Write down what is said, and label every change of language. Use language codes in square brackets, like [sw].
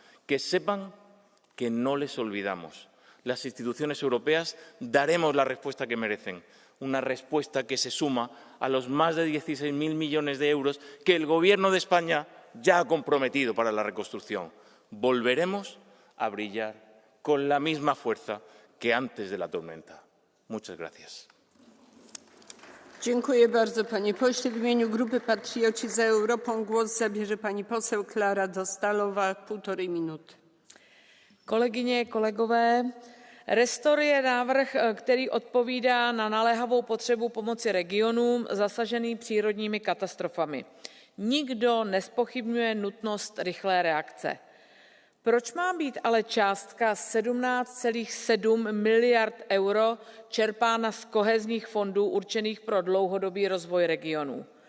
[es] Que sepan que no les olvidamos. Las instituciones europeas daremos la respuesta que merecen, una respuesta que se suma a los más de 16.000 millones de euros que el Gobierno de España ya ha comprometido para la reconstrucción. Volveremos a brillar con la misma fuerza que antes de la tormenta. Muchas gracias. [pl] Dziękuję bardzo, panie pośle. W imieniu Grupy Patrioci za Europą głos zabierze pani poseł Klára Dostálová, 1,5 minuty. [cs] Kolegyně, kolegové, Restore je návrh, který odpovídá na naléhavou potřebu pomoci regionům zasaženým přírodními katastrofami. Nikdo nezpochybňuje nutnost rychlé reakce. Proč má být ale částka 17,7 miliard euro čerpána z kohezních fondů určených pro dlouhodobý rozvoj regionů?